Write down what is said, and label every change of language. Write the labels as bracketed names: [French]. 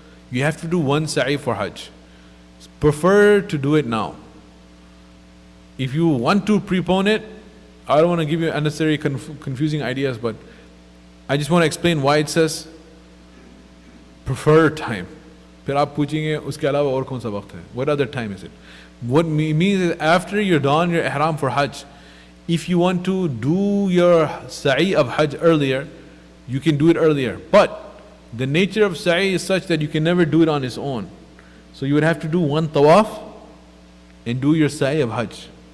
[English] You have to do one sa'i for Hajj. It's preferred to do it now. If you want to prepone it, I don't want to give you unnecessary confusing ideas, but I just want to explain why it says preferred time. [Hindi] फिर आप पूछेंगे उसके अलावा और कौन सा वक्त है? [English] What other time is it? What means is after you're done your ihram for Hajj, if you want to do your sa'i of Hajj earlier, you can do it earlier. But the nature of sa'i is such that you can never do it on its own. So you would have to do one tawaf and do your sa'i of Hajj.